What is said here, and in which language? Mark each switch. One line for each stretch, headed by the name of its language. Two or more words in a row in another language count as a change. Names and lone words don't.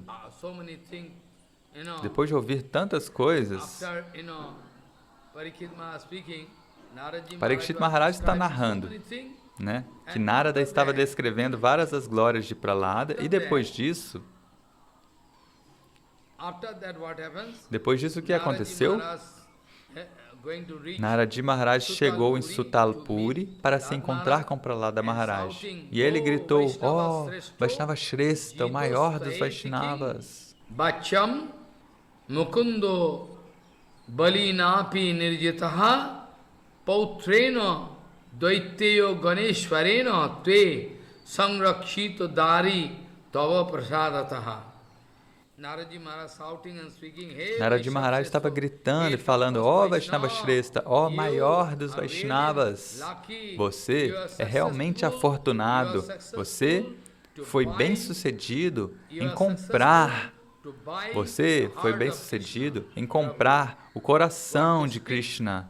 Portuguese: Depois de ouvir tantas coisas, Parikshit Maharaj está narrando, né, que Narada estava descrevendo várias das glórias de Prahlada, e depois disso, o que aconteceu? Naradi Maharaj chegou em Sutalpuri para se encontrar com Prahlada Maharaj. E ele gritou, "Oh,
Sanskrit: Vaishnava Shrestha,
Portuguese: o maior dos Vaishnavas."
Sanskrit: Bacham Mukundo Balinapi Nirjitaha Pautrena Daityo Ganeshwarena Tve Sangrakshito Dari Tava Prasadataha.
Portuguese: Naradi Maharaj estava gritando e falando, "Ó
Sanskrit: Vaishnava Shrestha,
Portuguese: ó maior dos Vaishnavas, você é realmente afortunado, você foi bem-sucedido em comprar, o coração de Krishna."